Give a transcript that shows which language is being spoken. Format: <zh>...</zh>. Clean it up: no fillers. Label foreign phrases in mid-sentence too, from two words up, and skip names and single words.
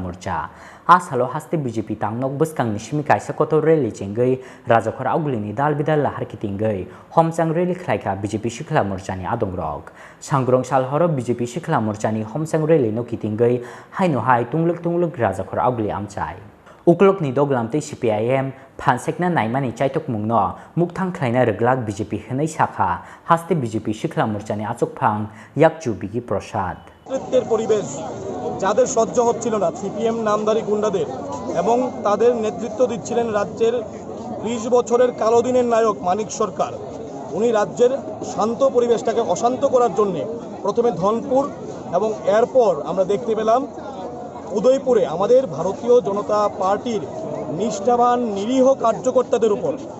<trp>Morcha A Salo Haste BJP Tangnok Buskang ni Shimi Kaisa Koto Rally Chengei Rajakor Augulini Dal Bidal Lahar Kitingei Hamchang Rally Khlaikha BJP Sikla Morcha ni Adongrok Sangrong Sal Horo BJP Sikla Morcha ni Hamchang Rally no Kitingei Haino Hai Tungluk Rajakor Auguli Amchai Uklok ni Doglam te CPIM Phansekna Naimani Chaitok Mungno Mukthang Khlaina Reglak BJP Henai Shakha Haste BJP Sikla Morcha ni Achok Phang Yakchu Bigi Prasad</trp> <bn>নেতৃত্বের পরিবেশ যাদের সহ্য হচ্ছিল না সিপিএম নামধারী গুন্ডাদের এবং তাদের নেতৃত্ব দিচ্ছিলেন রাজ্যের 20 বছরের কালো দিনের নায়ক মানিক সরকার উনি রাজ্যের শান্ত পরিবেশটাকে অশান্ত করার জন্য প্রথমে ধনপুর এবং এরপর আমরা দেখতে পেলাম উদয়পুরে আমাদের ভারতীয় জনতা পার্টির নিষ্ঠাবান নিরীহ কার্যকর্তাদের উপর</bn>